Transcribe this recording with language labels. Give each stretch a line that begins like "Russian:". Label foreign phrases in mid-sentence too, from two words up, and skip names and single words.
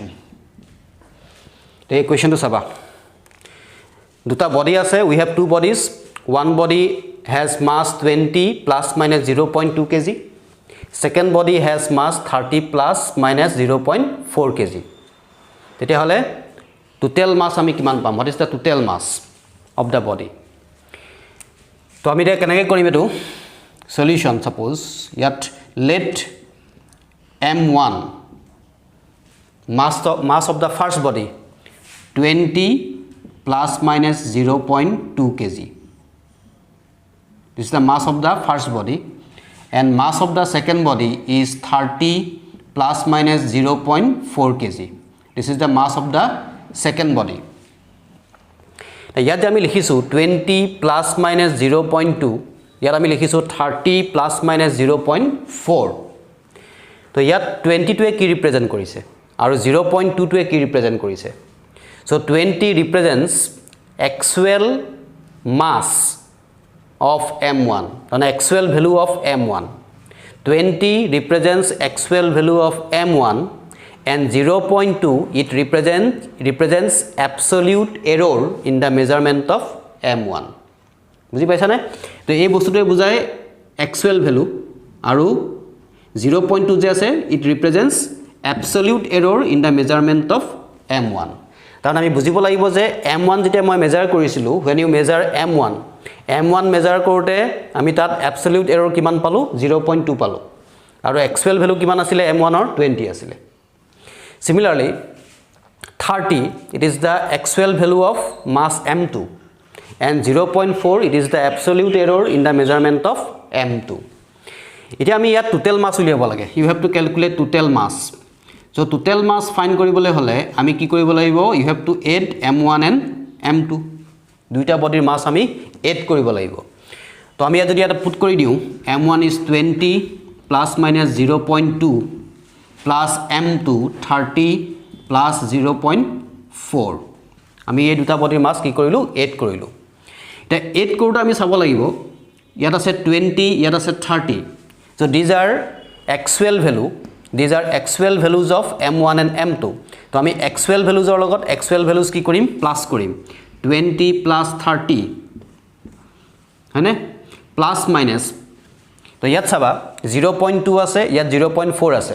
English: The equation
Assamese: তো চাবা. দুটা body আছে,
English: we have two bodies. One body has mass 20 plus minus 0.2 kg. Second body has mass 30 plus minus 0.4 kg.
Assamese: তেতিয়া হলে
English: total mass
Assamese: আমি কিমান পাম?
English: What is the total mass of the body?
Assamese: আমি এটা কেনেকৈ কৰিম এটো
English: solution suppose
Assamese: ইয়াত
English: let m1 mass of the first body 20 plus minus 0.2 kg. This is the mass of the first body and mass of the second body is 30 plus minus 0.4 kg. This is the mass of the second body.
Assamese: ইয়াত আমি লিখিছো
English: 20 plus minus 0.2
Assamese: ইয়াত আমি লিখিছো
English: 30 plus minus 0.4
Assamese: তো ইয়াত 20 টোৱে কি ৰিপ্ৰেজেন্ট কৰিছে আৰু 0.2 টোৱে কি ৰিপ্ৰেজেন্ট কৰিছে
English: so 20 represents actual mass of m1
Assamese: and actual value of m1
English: 20 represents actual value of m1 and 0.2 it represents absolute error in the measurement of m1
Assamese: বুজি পাইছা নে তো এই বস্তুটোৱে বুজায়
English: actual value আৰু
Assamese: 0.2 যে আছে
English: it represents absolute error in the measurement of m1
Assamese: কাৰণ আমি বুজিব লাগিব যে m1 যেতিয়া মই মেজাৰ কৰিছিলো
English: when you measure m1
Assamese: মেজাৰ কৰোতে আমি তাত
English: absolute error
Assamese: কিমান পালো 0.2 পালো আৰু
English: actual value
Assamese: কিমান আছিল m1 ৰ 20 আছিল similarly
English: 30 it is the actual value of mass m2 and 0.4 it is the absolute error in the measurement of m2
Assamese: এতিয়া আমি ইয়াত
English: total mass
Assamese: উলিয়াব লাগে
English: you have to calculate total mass
Assamese: so total mass find কৰিবলৈ হলে আমি কি কৰিব লাগিব
English: you have to add m1 and m2
Assamese: দুইটা বডিৰ mass আমি add কৰিব লাগিব তো আমি যদি এটা পুট কৰি দিও
English: m1 is 20 plus minus 0.2 plus m2 30 plus
Assamese: 0.4 আমি এই দুটা বডিৰ mass কি কৰিলো add কৰিলো এটা add কৰোতে আমি চাব লাগিব ইয়াত আছে 20 ইয়াত আছে 30
English: so these are actual values of m1 and m2
Assamese: তো আমি
English: actual values
Assamese: ৰ লগত
English: actual values
Assamese: কি কৰিম প্লাস কৰিম
English: 20 plus 30
Assamese: হয়নে
English: plus minus
Assamese: তো ইয়াত চাবা 0.2 আছে ইয়াত 0.4 আছে